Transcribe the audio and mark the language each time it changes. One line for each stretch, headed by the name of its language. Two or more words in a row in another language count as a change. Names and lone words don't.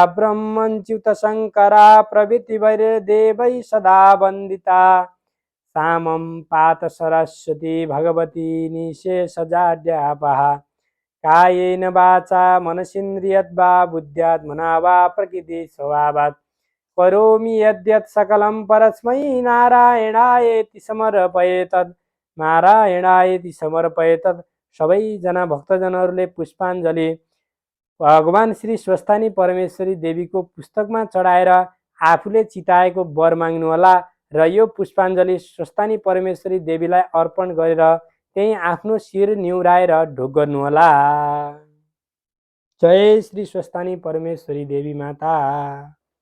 Sanskrit: ब्रह्मच्युतशङ्करा प्रभृतिवैर्देवैः सदा वन्दिता सामं पात सरस्वती भगवती निशेषजाड्यापहा कायेन वाचा मनसीन्द्रियद्वा बुद्ध्यात्मना वा प्रकृति स्वभावात् करोमि यद्यत् सकलं परस्मै नारायणायेति समर्पयेतत् नारायणायेति समर्पयेतत्।
Nepali: सबैजना भक्तजनहरूले पुष्पाञ्जली भगवान श्री स्वस्थानी परमेश्वरी देवीको पुस्तकमा चढाएर आफूले चिताएको वर माग्नुहोला र यो पुष्पाञ्जली स्वस्थानी परमेश्वरी देवीलाई अर्पण गरेर त्यही आफ्नो शिर निहुराएर ढोग गर्नुहोला। जय श्री स्वस्थानी परमेश्वरी देवी माता।